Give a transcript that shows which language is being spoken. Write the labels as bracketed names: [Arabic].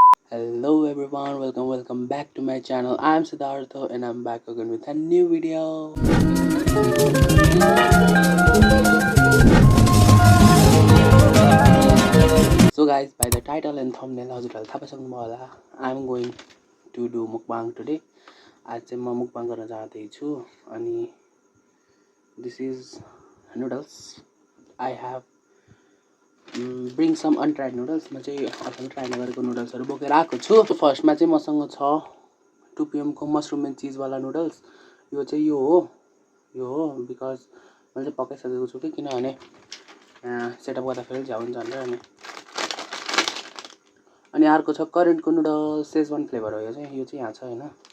[English] Hello everyone, welcome back to my channel. I'm Siddhartha and I'm back again with a new video. So guys, by the title and thumbnail [Nepali] हजुरहरुले थाहा पाइसक्नुभयो होला, [English] I'm going to do mukbang today. [Nepali] आज चाहिँ म mukbang गर्न जाँदैछु अनि [English] this is noodles. I have bring some untried noodles. [Nepali] म चाहिँ अझै ट्राई नगरेको नुडल्सहरु बोकेर आएको छु. फर्स्टमा चाहिँ मसँग छ 2 PM को मशरुम एन्ड चीज वाला नुडल्स. यो चाहिँ यो हो बिकज मैले चाहिँ पकाइसकेको छु कि किनभने सेटअप गर्दा फेरि झ्याउ हुन्छ भनेर अनि अर्को छ करेन्टको नुडल्स सेजवान फ्लेभर हो यो चाहिँ यहाँ छ हैन.